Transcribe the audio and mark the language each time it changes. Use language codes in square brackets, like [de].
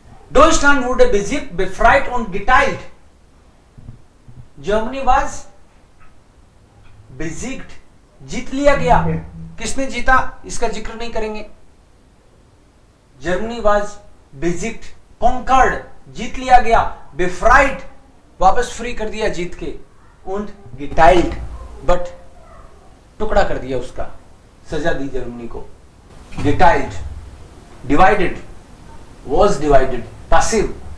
[de] Deutschland wurde besiegt, befreit und geteilt. [en] Germany was [de] besiegt, [hi] जीत लिया गया. किसने जीता इसका जिक्र नहीं करेंगे. [en] Germany was besiegt, conquered, [hi] जीत लिया गया. Befreit, वापस फ्री कर दिया जीत के. [de] Und geteilt, [en] but [hi] टुकड़ा कर दिया उसका, सजा दी जर्मनी को. [en] Geteilt, divided, was divided, passive.